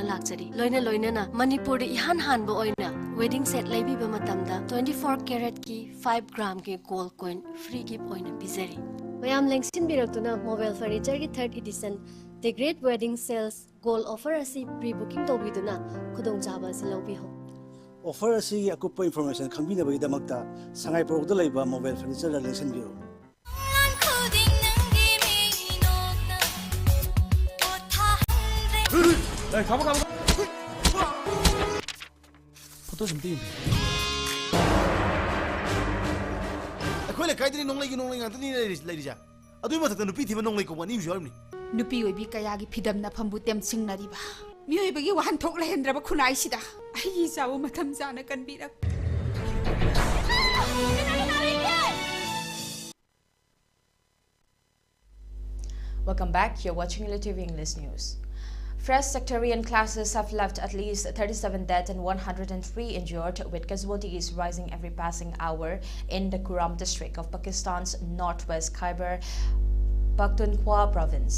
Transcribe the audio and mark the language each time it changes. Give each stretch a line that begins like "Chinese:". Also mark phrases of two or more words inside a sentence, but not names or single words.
Manipuri: lakchari loina na Manipur ihan hanbo oina
English: wedding set
Manipuri: laibiba matamda 24 karat ki 5 gram ki
English: gold coin free gift
Manipuri: oina bizari mayam lengsin biraktuna mobile furniture ki
English: 3rd edition the great wedding sales gold offer
Manipuri: asi pre-booking tobiduna khudong jaba silobi ho offer asi akupa information khambina bagi damakta sangai product laiba mobile furniture la lengsin biro
Korean: 네, 가봐. 포토 좀 띄우면
Manipuri: ꯑꯩꯈꯣꯏ ꯂꯩꯀꯥꯏꯗꯗꯤ ꯅꯣꯡꯂꯩꯒꯤ ꯉꯥꯛꯇꯅꯤ ꯂꯩꯔꯤꯁꯦ ꯑꯗꯨꯏ ꯃꯊꯛꯇ ꯅꯨꯄꯤ ꯊꯤꯕ ꯅꯣꯡꯂꯩ ꯀꯧꯕ ꯑꯅꯤ ꯑꯃꯁꯨ ꯌꯥꯎꯔꯝꯅꯤ ꯅꯨꯄꯤ ꯑꯣꯏꯕꯤ ꯀꯌꯥꯒꯤ ꯐꯤꯗꯝꯅꯐꯝꯕꯨ ꯇꯦꯝꯁꯤꯡꯅꯔꯤꯕ ꯃꯤꯑꯣꯏꯕꯒꯤ ꯋꯥꯍꯟꯊꯣꯛ ꯂꯩꯍꯟꯗ꯭ꯔꯕ ꯈꯨꯟꯅꯥꯏꯁꯤꯗ ꯑꯩꯒꯤ ꯏꯆꯥꯕꯨ ꯃꯇꯝ ꯆꯥꯅ ꯀꯟꯕꯤꯔꯛ
English: Welcome back. You're watching ELITETV English News. Fresh sectarian clashes have left at least 37 dead and 103 injured, with casualties rising every passing hour in the Kuram district of Pakistan's northwest Khyber Pakhtunkhwa province.